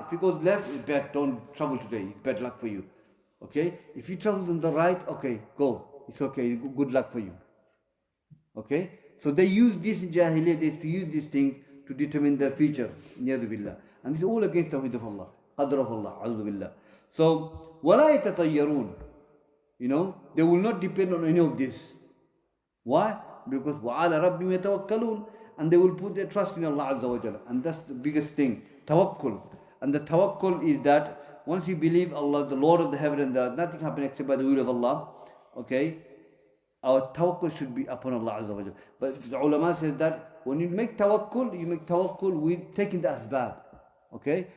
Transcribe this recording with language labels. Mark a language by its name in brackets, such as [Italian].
[English] If it goes left, it's bad, don't travel today, it's bad luck for you. Okay? If you travel on the right, okay, go. It's okay, good luck for you. Okay? So they use this in Jahiliyyah, they used to use these things to determine their future. Niyadu billah. And this is all against Tawheed of Allah. Qadr of Allah. A'udhu billah. So, [Arabic] وَلَا يَتَطَيَّرُونَ. [English] You know, they will not depend on any of this. Why? [Arabic] Because وَعَلَى رَبِّهِمْ يَتَوَكَّلُونَ. [English] And they will put their trust in Allah Azza wa Jalla. And that's the biggest thing. Tawakkul. And the tawakkul is that once you believe Allah, the Lord of the heaven and the earth, nothing happens except by the will of Allah. okay, our tawakkul should be upon Allah Azza wa Jal. But the ulama says that when you make tawakkul with taking the asbab. Okay?